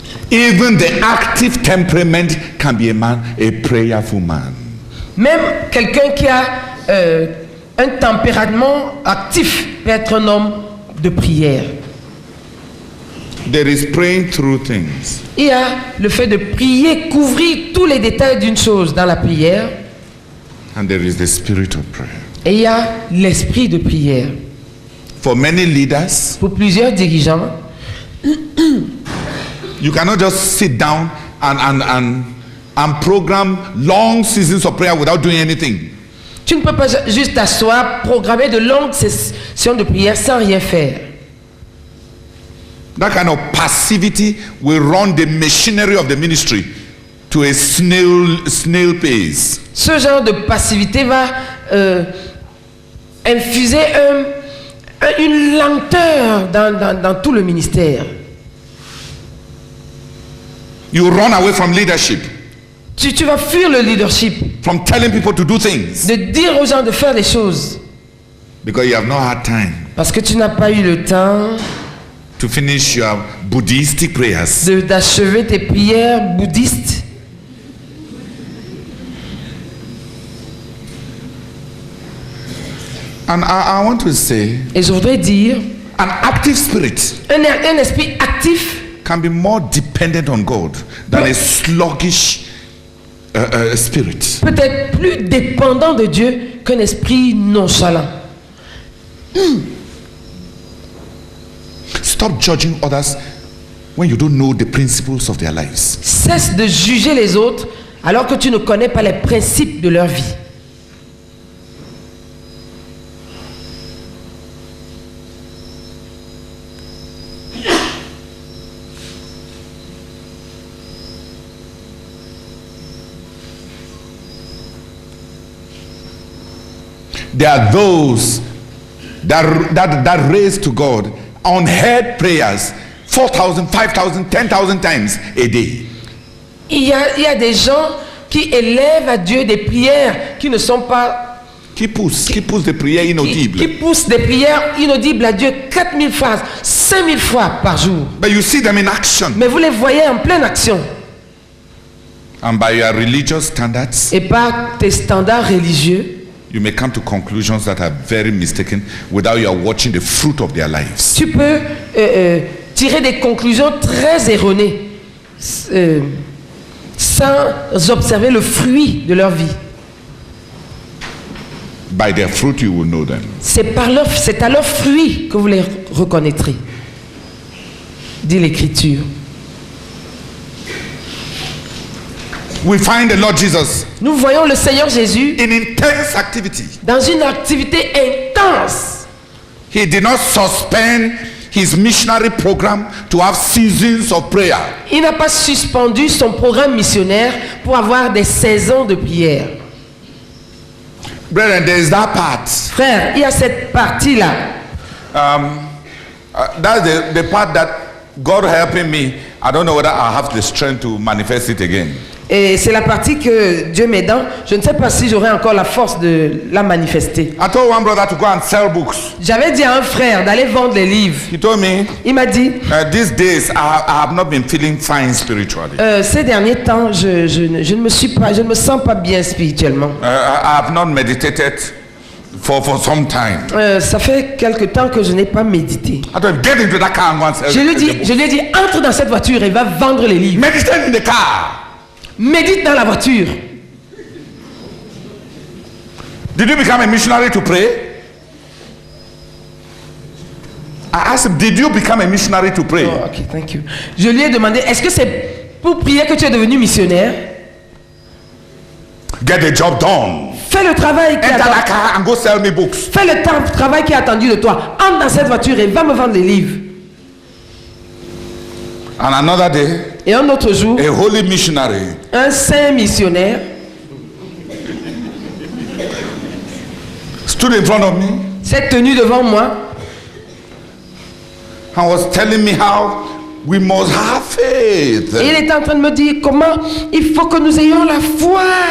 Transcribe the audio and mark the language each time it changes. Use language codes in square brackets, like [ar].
[en] Even the active temperament can be a prayerful man. [fr] Même quelqu'un qui a un tempérament actif peut être un homme de prière. [en] There is praying through things. [fr] Il y a le fait de prier, couvrir tous les détails d'une chose dans la prière. [en] And there is the spirit of prayer. [fr] Et il y a l'esprit de prière. [en] For many leaders, [fr] Pour plusieurs dirigeants, [en] you cannot just sit down and program long seasons of prayer without doing anything. [fr] tu ne peux pas juste t'asseoir, programmer de longues sessions de prière sans rien faire. [en] That kind of passivity will run the machinery of the ministry to a snail pace. [fr] Ce genre de passivité va infuser une lenteur dans tout le ministère. [en] You run away from leadership, [fr] Tu vas fuir le leadership, [en] from telling people to do things, [fr] de dire aux gens de faire des choses, [en] because you have not had time [fr] parce que tu n'as pas eu le temps [en] to finish your Buddhistic prayers. [fr] d'achever tes prières bouddhistes. [en] And I want to say, [fr] Et je voudrais dire, [en] an active spirit [fr] un esprit actif [en] can be more dependent on God than a sluggish spirit. [fr] peut être plus dépendant de Dieu qu'un esprit nonchalant. [en] Stop judging others when you don't know the principles of their lives. [fr] Cesse de juger les autres alors que tu ne connais pas les principes de leur vie. [en] There are those that raise to God unheard prayers 4,000, 5,000, 10,000 times a day. [fr] Il y a des gens qui élèvent à Dieu des prières qui ne sont pas... Qui poussent des prières inaudibles. Qui poussent des prières inaudibles à Dieu 4000 fois, 5000 fois par jour. [en] But you see them in action. [fr] Mais vous les voyez en pleine action. [en] And by your religious standards, [fr] Et par tes standards religieux, [en] you may come to conclusions that are very mistaken without you watching the fruit of their lives. [fr] tu peux tirer des conclusions très erronées sans observer le fruit de leur vie. [en] By their fruit you will know them. [fr] C'est à leur fruit que vous les reconnaîtrez, dit l'Écriture. [en] We find the Lord Jesus [fr] Nous voyons le Seigneur Jésus [en] in intense activity. [fr] dans une activité intense. [en] He did not suspend his missionary program to have seasons of prayer. [fr] Il n'a pas suspendu son programme missionnaire pour avoir des saisons de prière. [en] Brethren, there is that part. [fr] Frère, il y a cette partie-là. [en] That's the part that God helping me. I don't know whether I have the strength to manifest it again. [fr] Et c'est la partie que Dieu m'aidant, je ne sais pas si j'aurai encore la force de la manifester. [en] I told one brother to go and sell books. [fr] J'avais dit à un frère d'aller vendre les livres. [en] He told me, [fr] Il m'a dit, [en] these days I have not been feeling fine spiritually. [fr] ces derniers temps, je ne me sens pas bien spirituellement. [en] I have not meditated for some time. [fr] Ça fait quelque temps que je n'ai pas médité. [en] I told him, get into that car and go and sell [fr] Je lui [en] the [fr] ai dit, entre dans cette voiture et va vendre les livres. [en] meditate in the car. [fr] Médite dans la voiture. [en] Did you become a missionary to pray? I asked him, did you become a missionary to pray? Oh, ok, thank you. [fr] Je lui ai demandé, est-ce que c'est pour prier que tu es devenu missionnaire? [en] Get the job done. [fr] Fais le travail qui est [en] Enter [fr] attendu. [en] that car and go sell me books. [fr] Fais le travail qui est attendu de toi. Entre dans cette voiture et va me vendre les livres. [en] And another day, [fr] Et un autre jour, [en] a holy missionary [fr] un saint missionnaire [en] stood in front of me [fr] s'est tenu devant moi [en] and was telling me how we must have faith [fr] et il était en train de me dire comment il faut que nous ayons la foi